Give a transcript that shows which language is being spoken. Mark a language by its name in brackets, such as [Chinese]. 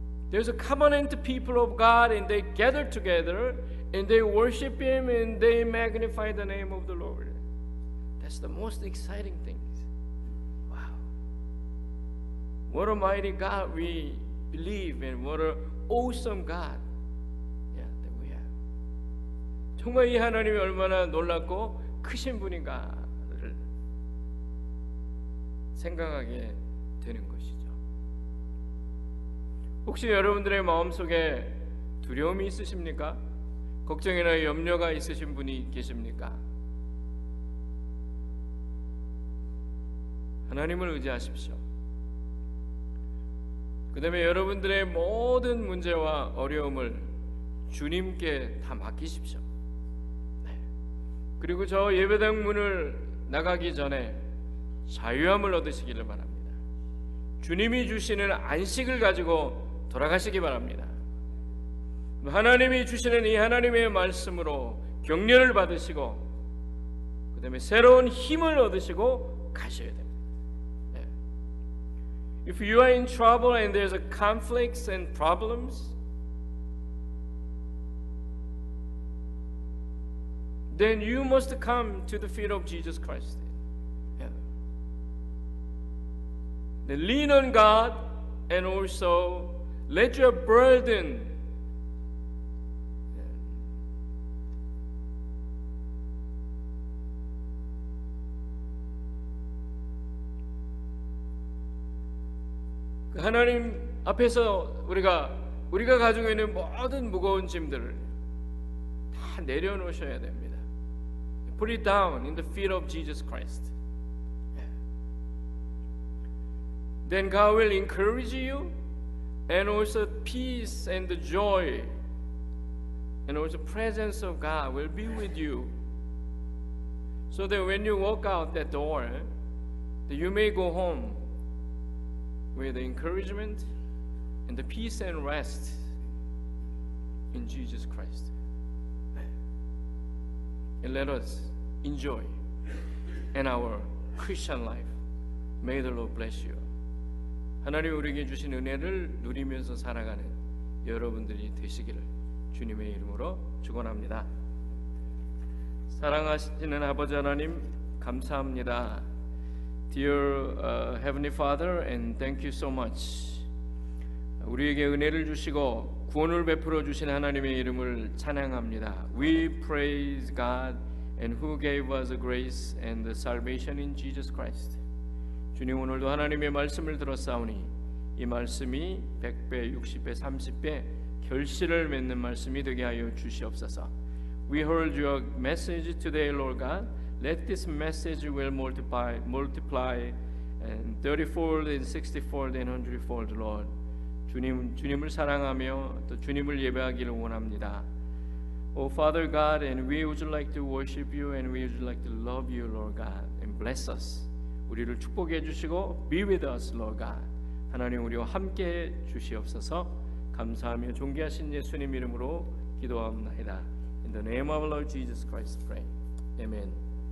[English] There's a covenant people of God, and they gather together and they worship Him and they magnify the name of the Lord. That's the most exciting thing. Wow. What a mighty God we believe in. What an awesome God that we have. [Korean] 정말 이 하나님이 얼마나 놀랍고 크신 분인가를 생각하게 되는 것이죠. 혹시 여러분들의 마음속에 두려움이 있으십니까? 걱정이나 염려가 있으신 분이 계십니까? 하나님을 의지하십시오. 그 다음에 여러분들의 모든 문제와 어려움을 주님께 다 맡기십시오. 네. 그리고 저 예배당 문을 나가기 전에 자유함을 얻으시기를 바랍니다. 주님이 주시는 안식을 가지고 돌아가시기 바랍니다. 하나님이 주시는 이 하나님의 말씀으로 격려를 받으시고 그 다음에 새로운 힘을 얻으시고 가셔야 됩니다. [English] If you are in trouble and there's a conflicts and problems, then you must come to the feet of Jesus Christ. Then lean on God and also let your burden [Korean] 하나님 앞에서 우리가 가지고 있는 모든 무거운 짐들을 다 내려놓으셔야 됩니다. [English] Put it down in the feet of Jesus Christ. Then God will encourage you, and also peace and the joy and also presence of God will be with you, so that when you walk out that door, that you may go home with the encouragement and the peace and rest in Jesus Christ. 네. and let us enjoy in our Christian life. May the Lord bless you. [Korean] 하나님 우리에게 주신 은혜를 누리면서 살아가는 여러분들이 되시기를 주님의 이름으로 축원합니다. 사랑하시는 아버지 하나님 감사합니다. [English] Dear Heavenly Father, and thank you so much. [Korean] 우리에게 은혜를 주시고 구원을 베풀어 주신 하나님의 이름을 찬양합니다. [English] We praise God and who gave us grace and the salvation in Jesus Christ. [Korean] 주님 오늘도 하나님의 말씀을 들었사오니 이 말씀이 100배, 60배, 30배 결실을 맺는 말씀이 되게 하여 주시옵소서. [English] We heard your message today, Lord God. Let this message will multiply and 30-fold and 60-fold and 100-fold, Lord. [Korean] 주님을 사랑하며 또 주님을 예배하기를 원합니다. [English] Oh Father God, and we would like to worship you and we would like to love you, Lord God, and bless us. [Korean] 우리를 축복해 주시고 [English] be with us, Lord God. [Korean] 하나님 우리와 함께 주시옵소서. 감사하며 존귀하신 예수님 이름으로 기도합니다. [English] In the name of our Lord Jesus Christ, pray. Amen.